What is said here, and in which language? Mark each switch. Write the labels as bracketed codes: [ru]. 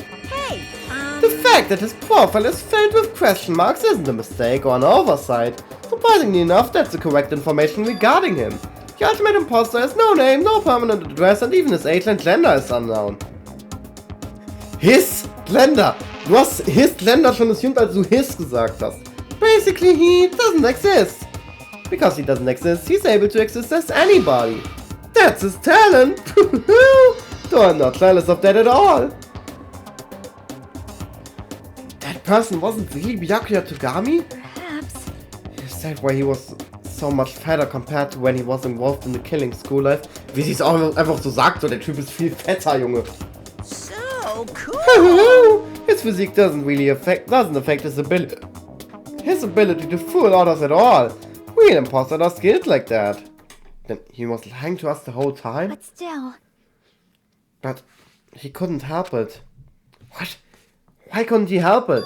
[en] Hey, The fact that his profile is filled with question marks isn't a mistake or an oversight. Surprisingly enough, that's the correct information regarding him. The ultimate imposter has no name, no permanent address, and even his age and gender is unknown. His Gender! [de] Du hast [en] his Gender [de] schon [en] assumed, [de] als du his gesagt hast. [en] Basically, he doesn't exist. Because he doesn't exist, he's able to exist as anybody. That's his talent! Though I'm not jealous of that at all. That person wasn't really Byakuya Togami? Perhaps. Is that why he was so much fatter compared to when he was involved in the killing school life? [de] Wie sie es auch einfach so sagt, so der Typ ist viel fetter, Junge. [en] so cool! His physique doesn't affect his ability to fool others at all. Real imposters are skilled like that. Then he was lying to us the whole time? But still. But he couldn't help it. What? Why couldn't he help it?